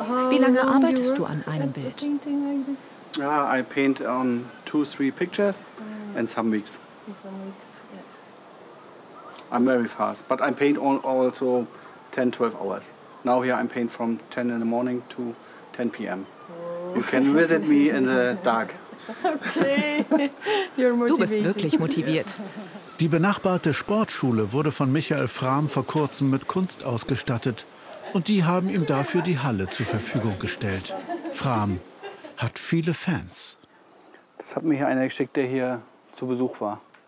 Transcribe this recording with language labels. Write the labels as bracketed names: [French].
[German] Wie lange arbeitest du an einem Bild? [English] Yeah, I paint on 2-3 pictures and some weeks. Yeah. I'm very fast, but I paint also 10-12 hours. Now here I paint from 10 in the morning to 10 p.m. Oh. You can visit me in the dark. Okay. You're motivated. [German] Du bist wirklich motiviert. Die benachbarte Sportschule wurde von Michael Frahm vor kurzem mit Kunst ausgestattet. Und die haben ihm dafür die Halle zur Verfügung gestellt. Frahm hat viele Fans. Das hat mir hier einer geschickt, der hier zu Besuch war.